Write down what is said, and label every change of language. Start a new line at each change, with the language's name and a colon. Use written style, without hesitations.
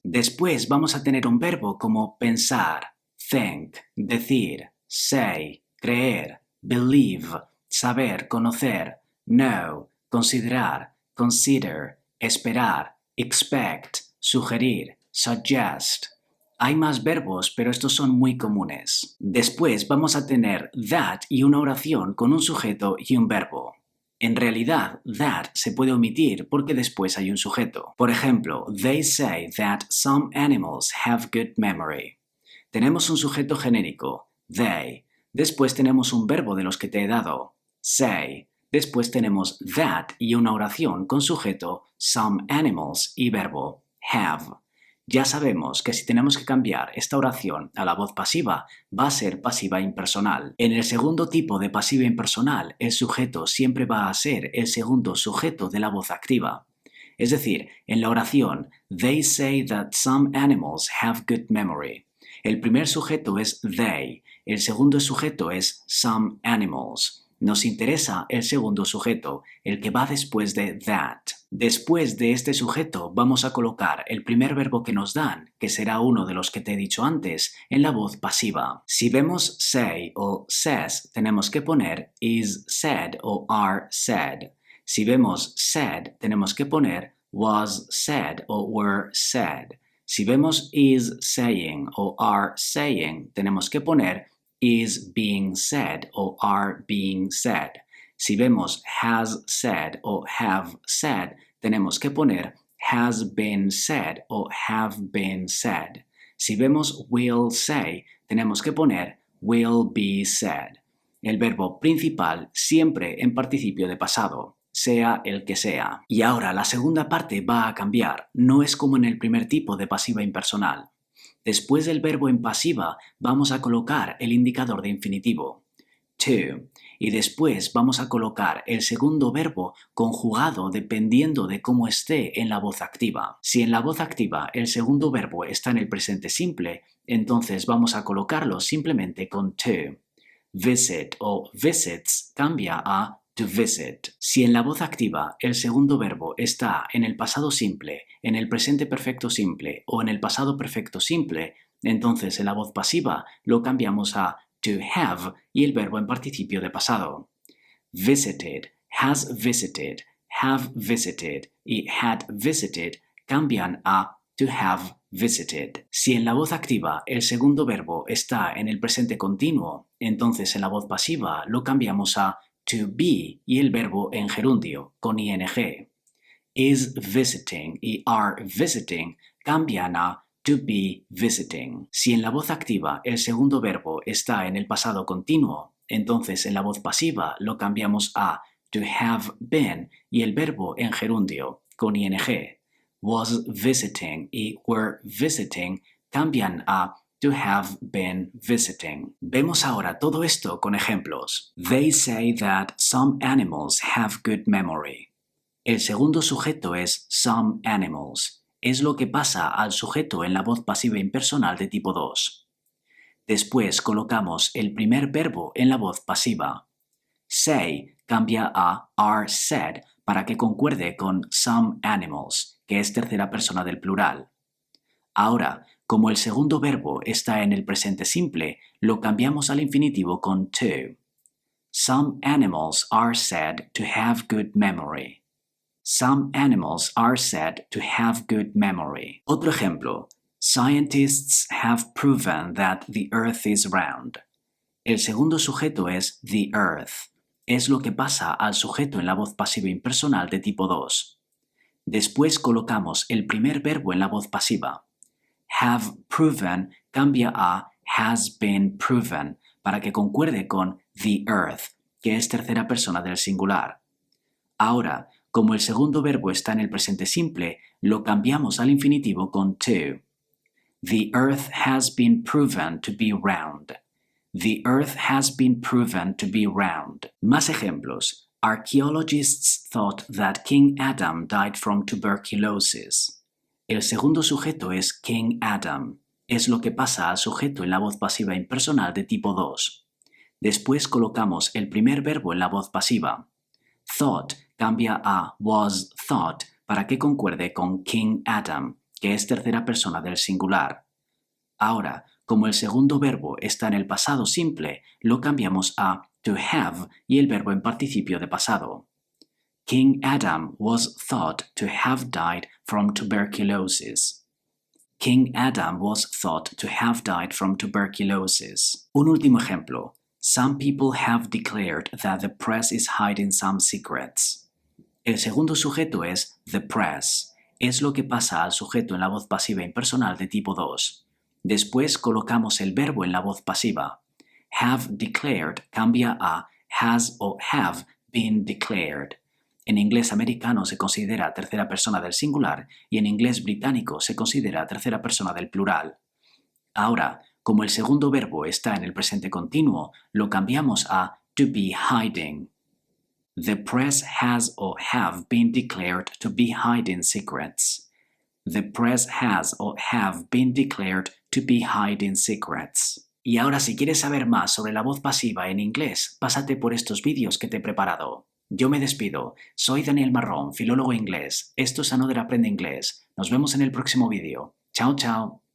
Spanish: Después vamos a tener un verbo como pensar, think, decir, say, creer, believe, saber, conocer, know, considerar, consider, esperar, expect, sugerir, suggest. Hay más verbos, pero estos son muy comunes. Después vamos a tener that y una oración con un sujeto y un verbo. En realidad, that se puede omitir porque después hay un sujeto. Por ejemplo,
English: they say that some animals have good memory.
Spanish: Tenemos un sujeto genérico, they. Después tenemos un verbo de los que te he dado, say. Después tenemos that y una oración con sujeto, some animals y verbo, have. Ya sabemos que si tenemos que cambiar esta oración a la voz pasiva, va a ser pasiva impersonal. En el segundo tipo de pasiva impersonal, el sujeto siempre va a ser el segundo sujeto de la voz activa. Es decir, en la oración,
English: they say that some animals have good memory.
Spanish: El primer sujeto es they, el segundo sujeto es some animals. Nos interesa el segundo sujeto, el que va después de that. Después de este sujeto vamos a colocar el primer verbo que nos dan, que será uno de los que te he dicho antes, en la voz pasiva. Si vemos say o says, tenemos que poner is said o are said. Si vemos said, tenemos que poner was said o were said. Si vemos
English: is saying o are saying,
Spanish: tenemos que poner
English: is being said o are being said.
Spanish: Si vemos
English: has said o have said,
Spanish: tenemos que poner
English: has been said o have been said.
Spanish: Si vemos will say, tenemos que poner will be said. El verbo principal siempre en participio de pasado, sea el que sea. Y ahora la segunda parte va a cambiar, no es como en el primer tipo de pasiva impersonal. Después del verbo en pasiva vamos a colocar el indicador de infinitivo, to, y después vamos a colocar el segundo verbo conjugado dependiendo de cómo esté en la voz activa. Si en la voz activa el segundo verbo está en el presente simple, entonces vamos a colocarlo simplemente con to.
English: Visit o visits cambia a to visit.
Spanish: Si en la voz activa el segundo verbo está en el pasado simple, en el presente perfecto simple o en el pasado perfecto simple, entonces en la voz pasiva lo cambiamos a to have y el verbo en participio de pasado.
English: Visited, has visited, have visited y had visited
Spanish: cambian a
English: to have visited.
Spanish: Si en la voz activa el segundo verbo está en el presente continuo, entonces en la voz pasiva lo cambiamos a to be y el verbo en gerundio, con ing.
English: Is visiting y are visiting
Spanish: cambian a
English: to be visiting.
Spanish: Si en la voz activa el segundo verbo está en el pasado continuo, entonces en la voz pasiva lo cambiamos a to have been y el verbo en gerundio, con ing.
English: Was visiting y were visiting
Spanish: cambian a
English: to have been visiting.
Spanish: Vemos ahora todo esto con ejemplos.
English: They say that some animals have good memory.
Spanish: El segundo sujeto es some animals. Es lo que pasa al sujeto en la voz pasiva impersonal de tipo 2. Después colocamos el primer verbo en la voz pasiva. Say cambia a are said para que concuerde con some animals, que es tercera persona del plural. Ahora, como el segundo verbo está en el presente simple, lo cambiamos al infinitivo con to.
English: Some animals are said to have good memory. Some animals are said to have good memory.
Spanish: Otro ejemplo.
English: Scientists have proven that the Earth is round.
Spanish: El segundo sujeto es the Earth. Es lo que pasa al sujeto en la voz pasiva impersonal de tipo 2. Después colocamos el primer verbo en la voz pasiva. Have proven cambia a has been proven, para que concuerde con the earth, que es tercera persona del singular. Ahora, como el segundo verbo está en el presente simple, lo cambiamos al infinitivo con to.
English: The earth has been proven to be round. The earth has been proven to be round.
Spanish: Más ejemplos.
English: Archaeologists thought that King Adam died from tuberculosis.
Spanish: El segundo sujeto es King Adam. Es lo que pasa al sujeto en la voz pasiva impersonal de tipo 2. Después colocamos el primer verbo en la voz pasiva. Thought cambia a was thought para que concuerde con King Adam, que es tercera persona del singular. Ahora, como el segundo verbo está en el pasado simple, lo cambiamos a to have y el verbo en participio de pasado.
English: King Adam was thought to have died from tuberculosis. King Adam was thought to have died from tuberculosis.
Spanish: Un último ejemplo.
English: Some people have declared that the press is hiding some secrets.
Spanish: El segundo sujeto es the press. Es lo que pasa al sujeto en la voz pasiva impersonal de tipo 2. Después colocamos el verbo en la voz pasiva.
English: Have declared
Spanish: cambia a
English: has o have been declared.
Spanish: En inglés americano se considera tercera persona del singular y en inglés británico se considera tercera persona del plural. Ahora, como el segundo verbo está en el presente continuo, lo cambiamos a to be hiding.
English: The press has or have been declared to be hiding secrets. The press has or have been declared to be hiding secrets.
Spanish: Y ahora, si quieres saber más sobre la voz pasiva en inglés, pásate por estos vídeos que te he preparado. Yo me despido. Soy Daniel Marrón, filólogo inglés. Esto es Another Aprende Inglés. Nos vemos en el próximo vídeo. Chao, chao.